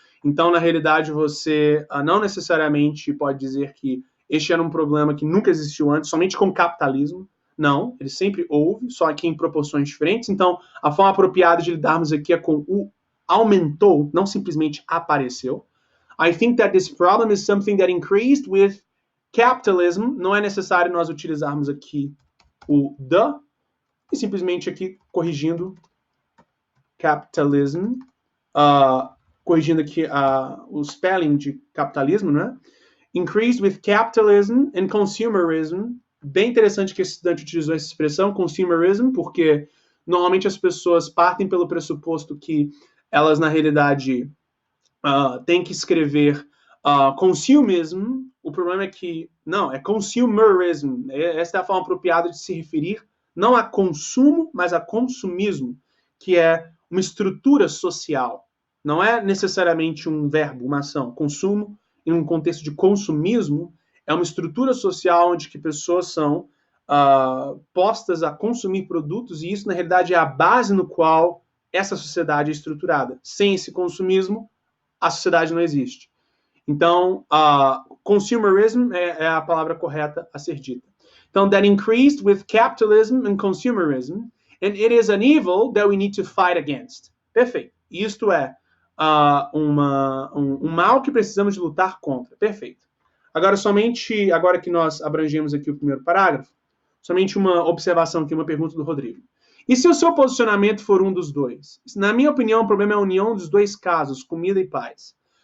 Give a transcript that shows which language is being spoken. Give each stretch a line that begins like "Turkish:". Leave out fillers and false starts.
Portuguese: Então, na realidade, você não necessariamente pode dizer que este era um problema que nunca existiu antes, somente com o capitalismo. Não, ele sempre houve, só que em proporções diferentes. Então, a forma apropriada de lidarmos aqui é com o aumentou, não simplesmente apareceu.
English: I think that this problem is something that increased with capitalism.
Portuguese: Não é necessário nós utilizarmos aqui o the, e simplesmente aqui corrigindo capitalism, corrigindo aqui o spelling de capitalismo, né?
English: Increased with capitalism and consumerism.
Portuguese: Bem interessante que esse estudante utilizou essa expressão, consumerism, porque normalmente as pessoas partem pelo pressuposto que elas, na realidade, têm que escrever consumism. O problema é que, não, é consumerism. Essa é a forma apropriada de se referir, não a consumo, mas a consumismo, que é uma estrutura social. Não é necessariamente um verbo, uma ação. Consumo, em um contexto de consumismo, é uma estrutura social onde que pessoas são postas a consumir produtos, e isso, na realidade, é a base no qual essa sociedade é estruturada. Sem esse consumismo, a sociedade não existe. Então, consumerism é a palavra correta a ser dita. Então,
English: that increased with capitalism and consumerism, and it is an evil that we need to fight against.
Portuguese: Perfeito. Isto é um mal que precisamos de lutar contra. Perfeito. Agora que nós abrangemos aqui o primeiro parágrafo, somente uma observação aqui, uma pergunta do Rodrigo. E se o seu posicionamento for um dos dois? Na minha opinião, o problema é a união dos dois casos, comida e paz.